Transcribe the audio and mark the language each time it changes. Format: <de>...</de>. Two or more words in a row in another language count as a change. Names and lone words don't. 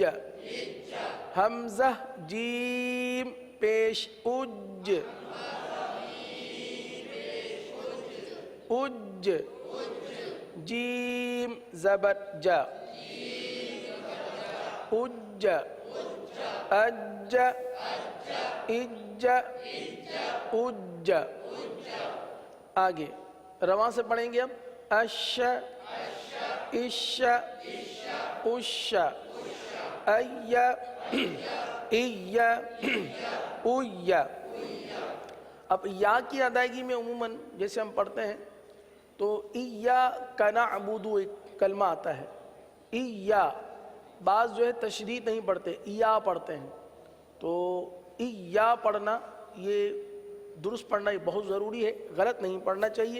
<ur>حمزہ جیم پیش اج اج. جیم زبر جا اج اج اج اج. آگے رواں سے پڑھیں گے. اب اش اش اش ای ای اوی. اب یا کی ادائیگی میں عموماً جیسے ہم پڑھتے ہیں تو</ur> <ar>ایاک نعبد</ar> <ur>ایک کلمہ آتا ہے. ایا بعض جو ہے تشدید نہیں پڑھتے، ایا پڑھتے ہیں. تو ایا پڑھنا یہ درست پڑھنا یہ بہت ضروری ہے، غلط نہیں پڑھنا چاہیے.</ur>